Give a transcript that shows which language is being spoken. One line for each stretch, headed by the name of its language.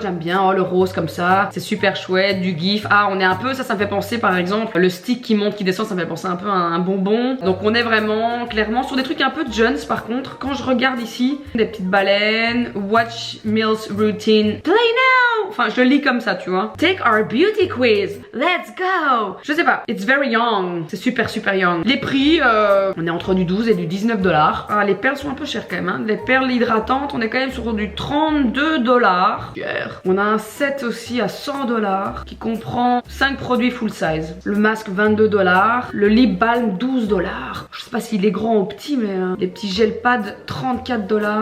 French: J'aime bien le rose comme ça. C'est super chouette. Du gif. Ah, on est un peu, ça me fait penser par exemple le stick qui monte, qui descend. Ça me fait penser un peu à un bonbon. Donc on est vraiment clairement sur des trucs un peu Jones. Par contre quand je regarde ici, des petites baleines,
English: watch Mills routine, play now.
French: Enfin je le lis comme ça tu vois.
English: Take our beauty quiz, let's go.
French: Je sais pas,
English: it's very young.
French: C'est super young. Les prix on est entre du 12 et du 19 $. Ah, les perles sont un peu chères quand même hein. Les perles hydratantes on est quand même sur du 32 $. On a un set aussi à 100 $ qui comprend 5 produits full size. Le masque 22 $, le lip balm 12 $. Je sais pas s'il est grand ou petit, mais les petits gel pads 34 $.